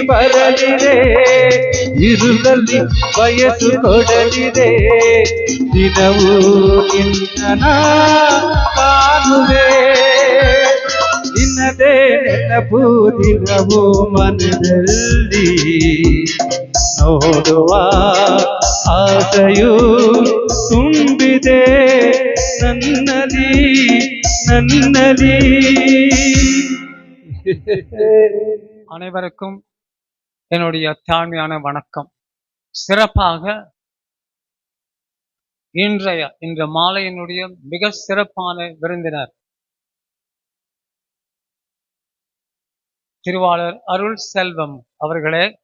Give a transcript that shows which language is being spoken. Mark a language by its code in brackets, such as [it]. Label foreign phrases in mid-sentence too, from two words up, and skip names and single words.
[kn] ಬರಲಿದೆ ಇರುಳಲ್ಲಿ ಬಯಸು ಕೊಡಲಿದೆ ದಿನವೂ ನಿನ್ನ ಕಾಣುವೆ ನಿನ್ನದೇ ನೆನಪು ದಿನವೂ ಮನದಲ್ಲಿ ನೋಡುವ ಆಸೆಯು ತುಂಬಿದೆ ನನ್ನಲ್ಲಿ [ta] அனைவருக்கும் என்னுடைய தாழ்மையான வணக்கம். சிறப்பாக இன்று மாலையினுடைய மிக சிறப்பான விருந்தினர் திருவாளர் அருள் செல்வம் அவர்களே,